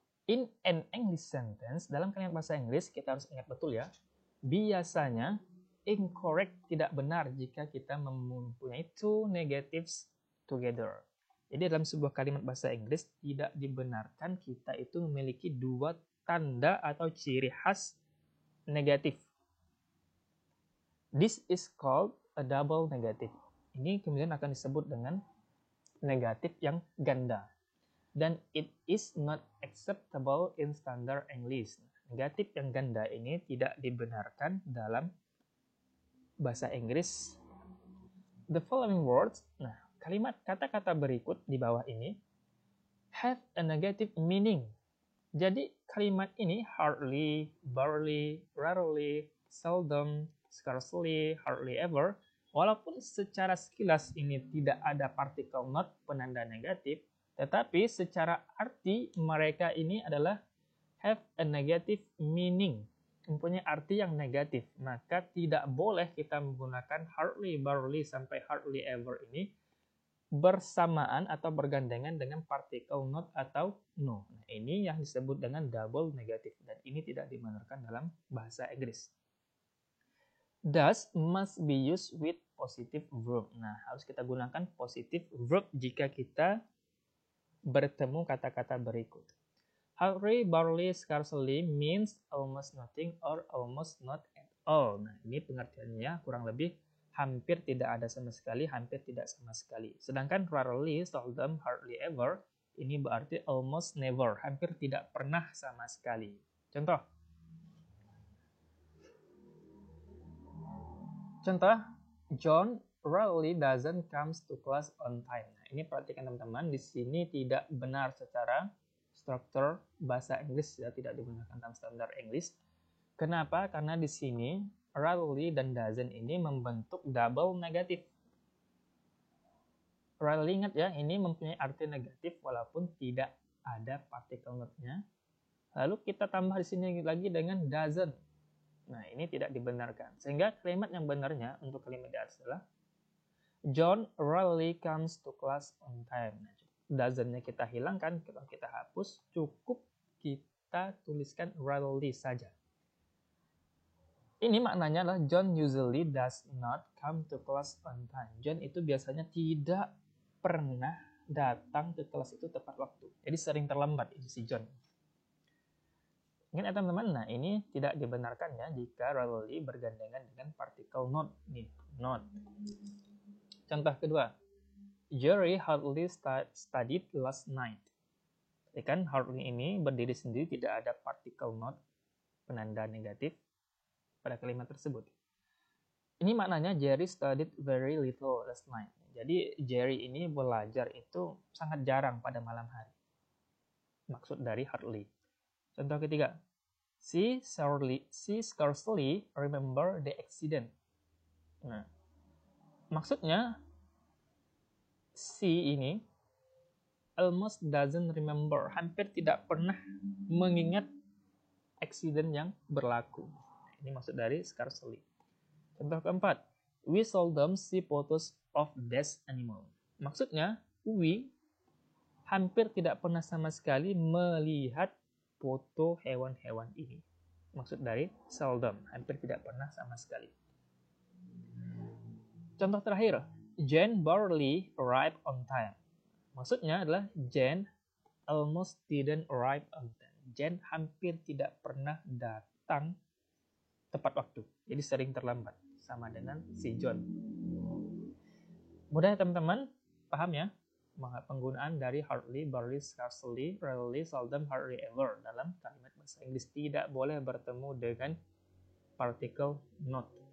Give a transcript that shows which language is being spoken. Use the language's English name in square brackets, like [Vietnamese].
[English] In an English sentence, [Indonesian] dalam kalimat bahasa Inggris, kita harus ingat betul ya, biasanya incorrect, tidak benar jika kita mempunyai [English] two negatives together. [Indonesian] Jadi dalam sebuah kalimat bahasa Inggris, tidak dibenarkan kita itu memiliki dua tanda atau ciri khas negatif. [English] This is called a double negative. [Indonesian] Ini kemudian akan disebut dengan negatif yang ganda. [English] Dan it is not acceptable in standard English. [Indonesian] Negatif yang ganda ini tidak dibenarkan dalam bahasa Inggris. [English] The following words, [Indonesian] nah kalimat kata-kata berikut di bawah ini [English] have a negative meaning. [Indonesian] Jadi kalimat ini hardly, barely, rarely, seldom, scarcely, hardly ever, walaupun secara sekilas ini tidak ada partikel not penanda negatif, tetapi secara arti mereka ini adalah [English] have a negative meaning, [Indonesian] mempunyai arti yang negatif. Maka tidak boleh kita menggunakan hardly, barely, sampai hardly ever ini bersamaan atau bergandengan dengan partikel not atau no. Nah, ini yang disebut dengan double negatif, dan ini tidak dibenarkan dalam bahasa Inggris. [English] Does must be used with positive verb. [Indonesian] Nah, harus kita gunakan positive verb jika kita bertemu kata-kata berikut. [English] Hardly, barely, scarcely means almost nothing or almost not at all. [Indonesian] Nah, ini pengertiannya kurang lebih hampir tidak ada sama sekali, hampir tidak sama sekali. Sedangkan rarely, seldom, hardly ever, ini berarti [English] almost never, [Indonesian] hampir tidak pernah sama sekali. Contoh. Contoh, [English] John rarely doesn't comes to class on time. [Indonesian] Nah, ini perhatikan teman-teman, di sini tidak benar secara struktur bahasa Inggris, ya, tidak digunakan dalam standar Inggris. Kenapa? Karena di sini rarely dan doesn't ini membentuk double negatif. Rarely, ingat ya, ini mempunyai arti negatif walaupun tidak ada partikel not-nya. Lalu kita tambah di sini lagi dengan doesn't. Nah, ini tidak dibenarkan. Sehingga kalimat yang benarnya untuk kalimat di atas adalah [English] John rarely comes to class on time. [Indonesian] Nah, doesn't-nya kita hilangkan, kita hapus, cukup kita tuliskan rarely saja. Ini maknanya adalah [English] John usually does not come to class on time. [Indonesian] John itu biasanya tidak pernah datang ke kelas itu tepat waktu. Jadi sering terlambat ini si John. Ingat ya teman-teman, nah ini tidak dibenarkan ya jika rarely bergandengan dengan partikel not. Nih, not. Contoh kedua, [English] Jerry hardly studied last night. [Indonesian] Kan hardly ini berdiri sendiri, tidak ada particle not, penanda negatif pada kalimat tersebut. Ini maknanya [English] Jerry studied very little last night. [Indonesian] Jadi Jerry ini belajar itu sangat jarang pada malam hari. Maksud dari hardly. Contoh ketiga, [English] she scarcely remember the accident. [Indonesian] Nah, maksudnya she ini [English] almost doesn't remember, [Indonesian] hampir tidak pernah mengingat accident yang berlaku. Ini maksud dari scarcely. Contoh keempat, [English] we seldom see photos of dead animal. [Indonesian] Maksudnya, we hampir tidak pernah sama sekali melihat foto hewan-hewan ini. Maksud dari seldom, hampir tidak pernah sama sekali. Contoh terakhir, [English] Jane barely arrived on time. [Indonesian] Maksudnya adalah [English] Jane almost didn't arrive on time. [Indonesian] Jane hampir tidak pernah datang tepat waktu. Jadi sering terlambat. Sama dengan si John. Mudah ya teman-teman? Paham ya? Penggunaan dari hardly, barely, scarcely, rarely, seldom, hardly ever dalam kalimat bahasa Inggris tidak boleh bertemu dengan particle not.